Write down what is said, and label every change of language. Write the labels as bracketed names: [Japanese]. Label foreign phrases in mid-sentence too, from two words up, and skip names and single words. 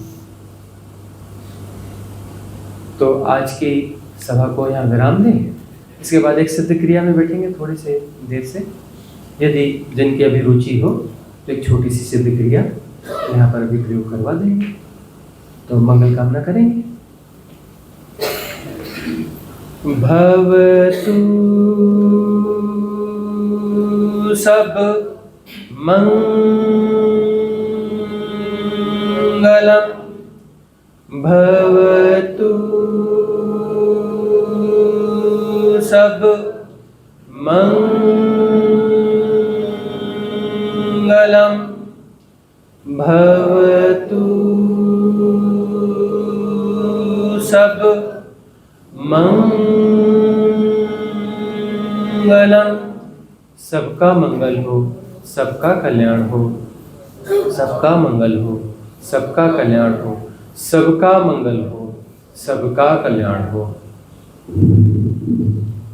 [Hindi] तो आज की सभा को यहाँ विराम दें, इसके बाद एक सिद्ध क्रिया में बैठेंगे थोड़ी से देर से। यदि जिनकी अभी रुचि हो तो एक छोटी सी सिद्ध क्रिया यहाँ पर अभी प्रयोग करवा देंगे, तो मंगल कामना करेंगे। [Pali] भवतु सब मंगलम भवतु सब मंगलम भवतु सब मंगलम। [Hindi] सबका मंगल हो, सबका कल्याण हो, सबका मंगल हो, सबका कल्याण हो, सबका मंगल हो, सबका कल्याण हो।